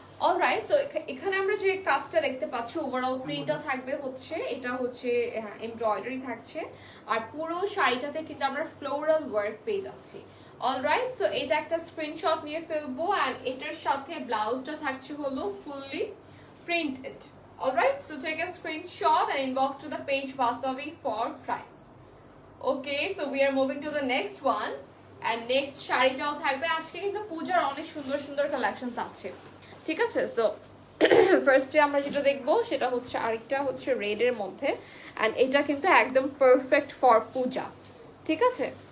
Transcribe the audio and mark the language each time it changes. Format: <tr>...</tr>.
<bn>Alright, so এখানে আমরা যে কাজটা দেখতে পাচ্ছি ওভারঅল প্রিন্টটা থাকবে হচ্ছে এটা হচ্ছে এমব্রয়ডারি থাকছে, আর পুরো শাড়িটাতে কিন্তু আমরা ফ্লোরাল ওয়ার্ক পেয়ে যাচ্ছি। অলরাইট, সো এটা একটা স্ক্রিনশট নিয়ে ফেলবো। অ্যান্ড এটার সাথে ব্লাউজটা থাকছে হলো fully printed.</bn> <en>Alright, so take a screenshot and inbox to the page Wasabi for price. Okay, so we are moving to the next one.</en> <bn>And next শাড়িটাও থাকবে। আজকে কিন্তু পূজার অনেক সুন্দর সুন্দর কালেকশনস আছে, ঠিক আছে। সো ফার্স্টে আমরা যেটা দেখবো সেটা হচ্ছে আরেকটা হচ্ছে রেড এর মধ্যে, এন্ড এটা কিন্তু একদম পারফেক্ট ফর পূজা, ঠিক আছে।</bn>